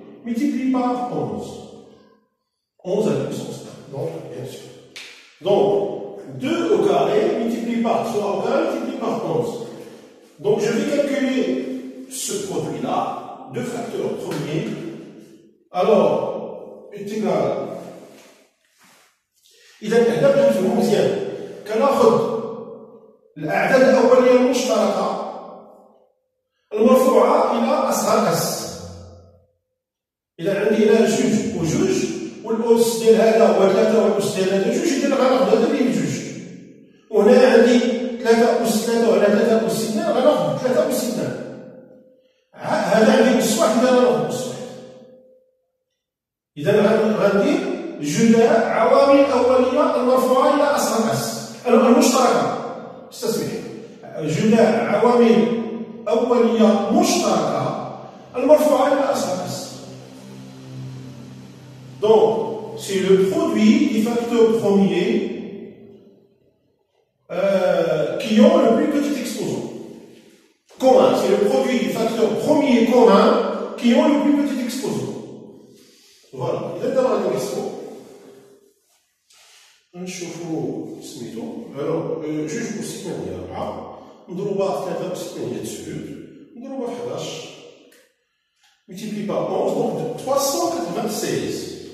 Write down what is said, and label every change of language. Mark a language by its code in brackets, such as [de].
[fr] multiplié par 11. 11 à la puissance 1, donc bien sûr. Donc, 2 au carré multiplié par 3 au carré multiplié par 11. Donc, je vais calculer ce produit-là, deux facteurs premiers. Alors, est égal. [ar] إذا هنا باش نفهمو مزيان كناخذ الأعداد الأولية المشتركة المرفوعة إلى أصغر أس. إذا عندي هنا جوج وجوج والأس ديال هذا هو 3 والأس ديال هذا جوج، إذا غناخذ هذا اللي بجوج. وهنا عندي 3 أس 3 وعلى 3 أس 2 غناخذ 3 أس 2. هذا عندي أس واحد هذا غناخذ أس واحد. إذا غندير جداء عوامل أولية المرفوعة إلى أصغر أس المشتركة. استسمحي. جداء عوامل أولية مشتركة المرفوعة إلى أصغر أس. [fr] Donc, c'est le produit des facteurs premiers qui ont le plus petit exposant. Commun, c'est le produit des facteurs premiers communs qui ont le plus petit exposant. [ar] Voilà, إذا دابا غادي نحسبو نشوفو سميتو جوج أس 8 4 مضروبة في 3 أس 8 9 مضروبة في 11 [fr] multiplié par 11 donc 396.